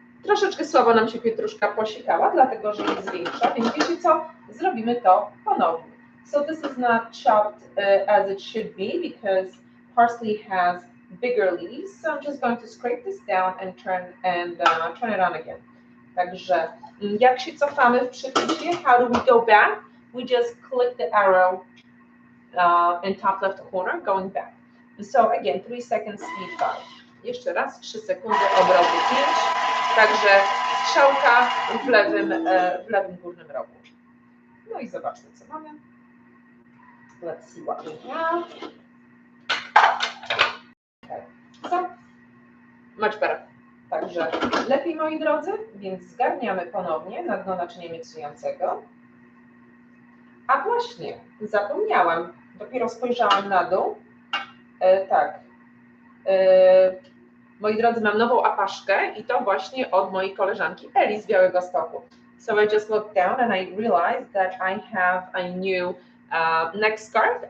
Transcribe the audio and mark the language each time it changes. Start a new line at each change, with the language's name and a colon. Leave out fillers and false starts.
Polish: Troszeczkę słabo nam się pietruszka posikała, dlatego że jest większa, więc wiecie co? Zrobimy to ponownie.
English: So this is not chopped as it should be because parsley has bigger leaves. So I'm just going to scrape this down and turn it on again.
Polish: Także jak się cofamy w przepisie,
English: how do we go back? We just click the arrow in top left corner, going back. So again, 3 seconds speed 5.
Polish: Jeszcze raz, 3 sekundy, obroty 5. Także strzałka w lewym górnym rogu. No i zobaczmy, co mamy.
English: Let's see what we have. Okay. So, much better.
Polish: Także lepiej, moi drodzy, więc zgarniamy ponownie na dno naczynia miksującego. A właśnie, zapomniałam, dopiero spojrzałam na dół. Tak. Moi drodzy, mam nową apaszkę i to właśnie od mojej koleżanki Eli z Białegostoku.
English: So I just looked down and I realized that I have a new neck scarf.